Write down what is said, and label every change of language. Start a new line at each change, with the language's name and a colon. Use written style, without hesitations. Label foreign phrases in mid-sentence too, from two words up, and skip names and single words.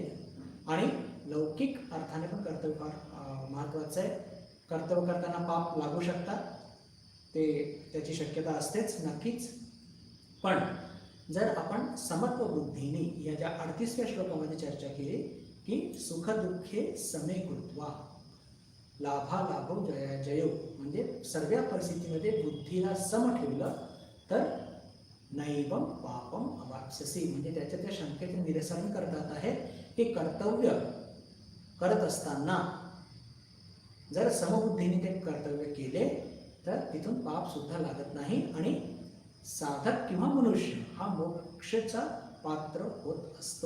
Marathi: आणि लौकिक अर्थाने पण कर्तव्य फार महत्त्वाचं आहे. कर्तव्य करताना पाप लागू शकतात, त्याची शक्यता असतेच नक्कीच. पण जर आपण समत्व बुद्धीने या ज्या 38व्या श्लोकामध्ये चर्चा केली की
Sanskrit: सुखदुःखे समे कृत्वा लाभालाभौ जयो,
Marathi: म्हणजे सर्व परिस्थितीमध्ये बुद्धीला सम ठेवलं तर
Sanskrit: नैवं पापम अवाप्स्यसि,
Marathi: म्हणजे त्याच्या त्या शंकेचे निरसन करतात आहे की कर्तव्य करत असताना जर समबुद्धीने ते कर्तव्य केले तर तिथून पाप सुद्धा लागत नाही आणि साधक किंवा मनुष्य हा मोक्षाचा पात्र होत असतो.